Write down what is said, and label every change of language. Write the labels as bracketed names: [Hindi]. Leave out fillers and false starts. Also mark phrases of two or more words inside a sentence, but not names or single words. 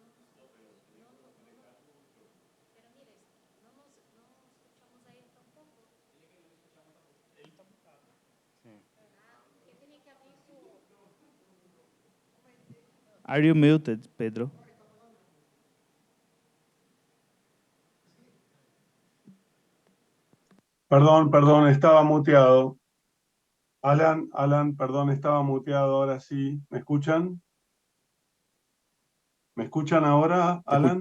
[Spanish] Pero mire, no escuchamos a él tampoco. [Portuguese] Ele tá mutado. [Spanish] Que tiene que abrir su... [English] Are you muted, Pedro? [Spanish] Perdón, estaba muteado. Alan, perdón, estaba muteado, ahora sí. ¿Me escuchan? ¿Me escuchan ahora, Alan?